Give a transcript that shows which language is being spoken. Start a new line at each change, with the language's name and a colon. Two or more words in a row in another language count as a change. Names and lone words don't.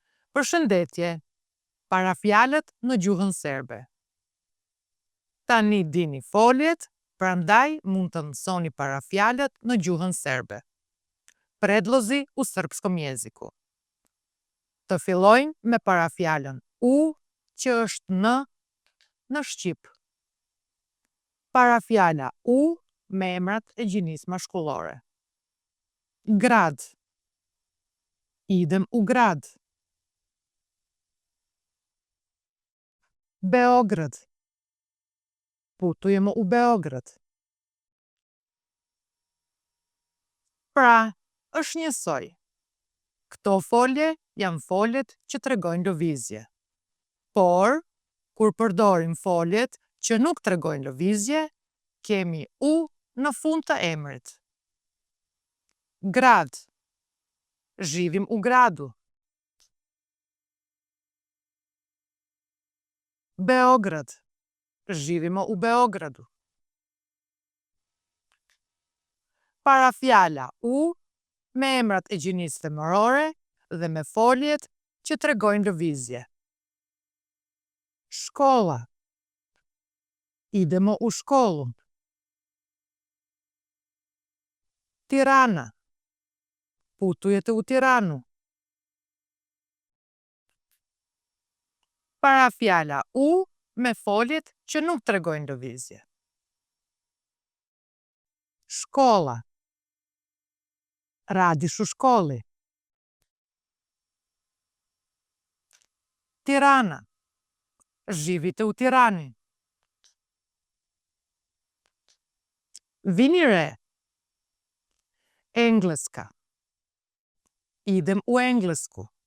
Albanian: Përshëndetje, parafjalët në gjuhën serbe. Tani dini foljet, prandaj mund të mësoni parafjalët në gjuhën serbe.
Serbian: Predlozi u srpskom jeziku.
Albanian: Të fillojmë me parafjalën u, që është në shqip. Parafjala u me emrat e gjinisë mashkullore.
Serbian: Grad. Idem u grad. Beograd. Putujemo u Beograd.
Albanian: Pra, është njësoj. Këto folje janë foljet që tregojnë lëvizje. Por, kur përdorim foljet që nuk tregojnë lëvizje, kemi u në fund të emrit.
Serbian: Grad. Živim u gradu. Beograd. Živimo u Beogradu.
Albanian: Parafjala u me emrat e gjinisë femërore dhe me foljet që tregojnë lëvizje.
Serbian: Shkolla. Idemo u shkollu. Tirana. Putujete u Tiranu.
Albanian: Parafjala u me foljet që nuk tregojnë lëvizje.
Serbian: Shkolla. Radiš u školi. Tirana. Živite u Tirani.
Albanian: Vini re.
Serbian: Engleska. Idem u Englesku.